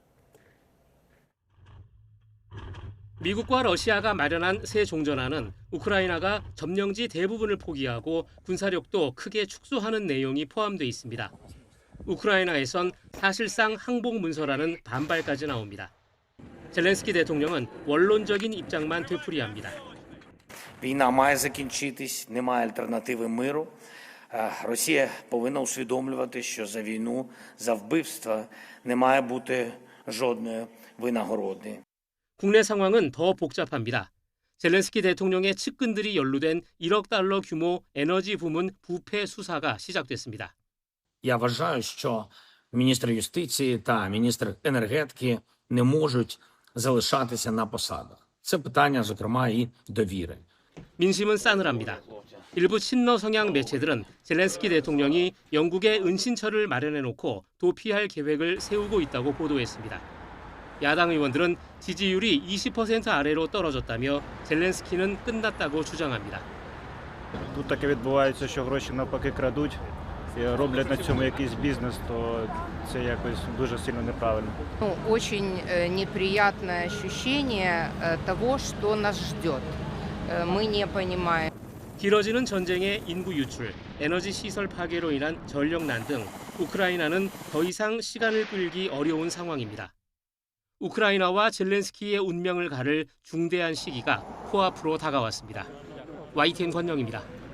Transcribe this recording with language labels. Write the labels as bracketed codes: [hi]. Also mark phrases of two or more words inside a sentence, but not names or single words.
[ko] 미국과 러시아가 마련한 새 종전안은 우크라이나가 점령지 대부분을 포기하고 군사력도 크게 축소하는 내용이 포함되어 있습니다. 우크라이나에선 사실상 항복 문서라는 반발까지 나옵니다. 젤렌스키 대통령은 원론적인 입장만 되풀이합니다. [uk] Війна має закінчитись, немає альтернативи миру. Росія повинна усвідомлювати, що за війну, за вбивства не має бути жодної винагороди. [ko] 국내 상황은 더 복잡합니다. 젤렌스키 대통령의 측근들이 연루된 1억 달러 규모 에너지 부문 부패 수사가 시작됐습니다. [uk] Я вважаю, що міністр юстиції та міністр енергетики не можуть залишатися на посадах. Це питання, зокрема, і довіри. [ko] 민심은 싸늘합니다. 일부 친러 성향 매체들은 젤렌스키 대통령이 영국에 은신처를 마련해놓고 도피할 계획을 세우고 있다고 보도했습니다. 야당 의원들은 지지율이 20% 아래로 떨어졌다며 젤렌스키는 끝났다고 주장합니다. [uk] Тут таке відбувається, що гроші навпаки крадуть і роблять на цьому якийсь бізнес, то це якось дуже сильно неправильно. [ru] Очень неприятное ощущение того, что нас ждет. Мы не понимаем. [ko] 길어지는 전쟁의 인구 유출, 에너지 시설 파괴로 인한 전력난 등 우크라이나는 더 이상 시간을 끌기 어려운 상황입니다. 우크라이나와 젤렌스키의 운명을 가를 중대한 시기가 코앞으로 다가왔습니다. YTN 권영입니다.